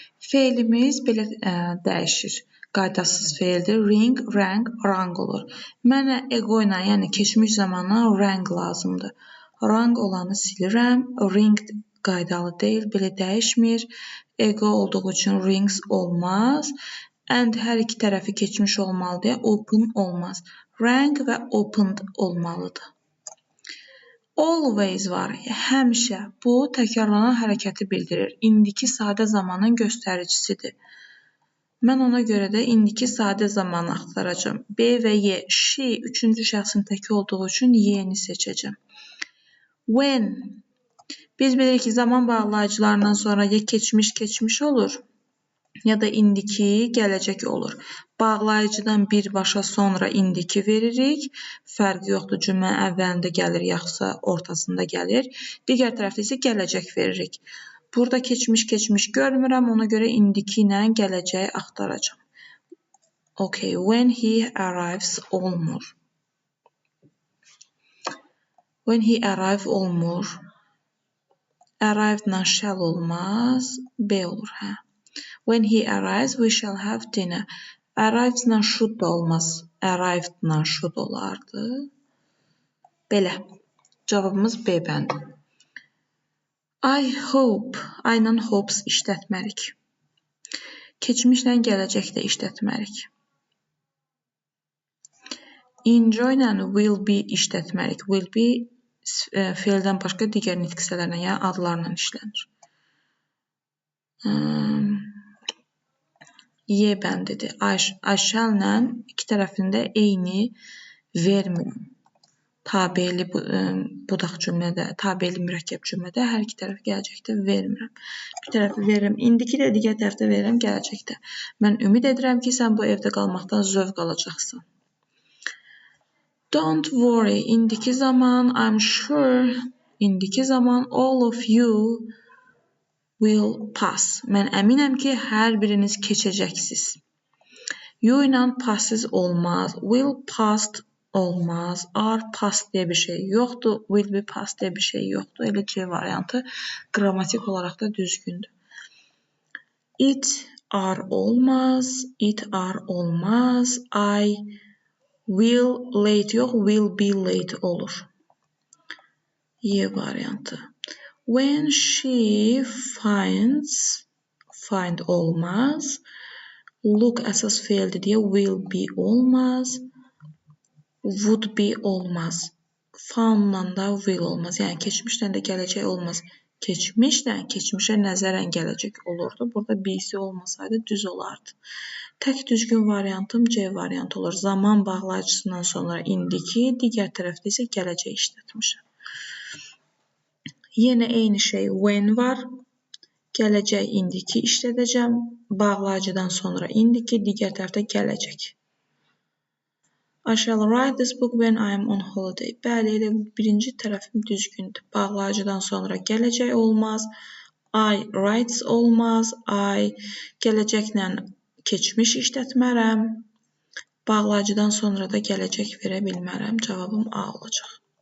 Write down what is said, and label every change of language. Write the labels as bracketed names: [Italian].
[Azerbaijani] Feilimiz belə dəyişir. Qaydasız feildir. Ring, rang, rang olur. Mənə ego ilə, yəni keçmiş zamana rang lazımdır. Rang olanı silirəm. Ring qaydalı deyil, belə dəyişmir. Ego olduğu üçün rings olmaz. And hər iki tərəfi keçmiş olmalıdır. Open olmaz. Rang və opened olmalıdır. Always var. Həmişə. Bu, təkrarlanan hərəkəti bildirir. İndiki sadə zamanın göstəricisidir. Mən ona görə də indiki sadə zamanı axtaracam. B və Y. She, üçüncü şəxsin təki olduğu üçün Y-ni seçəcəm. When. Biz bilirik ki, zaman bağlayıcılarından sonra ya keçmiş olur, ya da indiki gələcək olur. Bağlayıcıdan birbaşa sonra indiki veririk. Fərqi yoxdur, cümlə əvvəlində gəlir, yaxsa ortasında gəlir. Digər tərəfdə isə gələcək veririk. Burada keçmiş görmürəm, ona görə indiki ilə gələcəyi axtaracam. [English] Okay, when he arrives [Azerbaijani] olmur. [English] When he arrive [Azerbaijani] olmur. Arrived-la shall olmaz. B olur, hə. [English] When he arrives, we shall have dinner. [Azerbaijani] Arrived-la should da olmaz. Arrived-la should olardı. Belə. Cavabımız B bəndi. [English] I hope. [Azerbaijani] I-la hopes işlətmərik. Keçmişlə gələcəkdə işlətmərik. Enjoy-la will be işlətmərik. Will be feildən başqa digər nitq hissələrlə, yəni adlarla işlənir. Y bəndidir. I shall-la iki tərəfində eyni vermirəm. Tabeli budaq cümlədə, tabeli mürəkkəb cümlədə hər iki tərəf gələcəkdə vermirəm. Bir tərəfi verirəm, indiki də digər tərəfdə verirəm gələcəkdə. Mən ümid edirəm ki, sən bu evdə qalmaqdan zövq alacaqsan. [English] Don't worry, [Azerbaijani] indiki zaman, [English] I'm sure, indiki zaman, all of you will pass. [Azerbaijani] Mən əminəm ki, hər biriniz keçəcəksiniz. You ilə passes olmaz, will passed olmaz, are past deyə bir şey yoxdur, will be past deyə bir şey yoxdur. Elə C variantı qrammatik olaraq da düzgündür. It are olmaz, it are olmaz, I will late yox, will be late olur. Y variantı. When she finds, find olmaz, look əsas feildir deyə will be olmaz. Would be olmaz. Found-la da will olmaz. Yəni, keçmişlə də gələcək olmaz. Keçmişlə, keçmişə nəzərən gələcək olurdu. Burada B-si olmasaydı düz olardı. Tək düzgün variantım C variantı olur. Zaman bağlayıcısından sonra indiki, digər tərəfdə isə gələcək işlətmişəm. Yenə eyni şey when var. Gələcək indiki işlədəcəm. Bağlayıcıdan sonra indiki, digər tərəfdə gələcək. [English] I shall write this book when I am on holiday. [Azerbaijani] Bəli, elə birinci tərəfim düzgündür. Bağlayıcıdan sonra gələcək olmaz. I writes olmaz. I gələcəklə keçmiş işlətmərəm. Bağlayıcıdan sonra da gələcək verə bilmərəm. Cavabım A olacaq.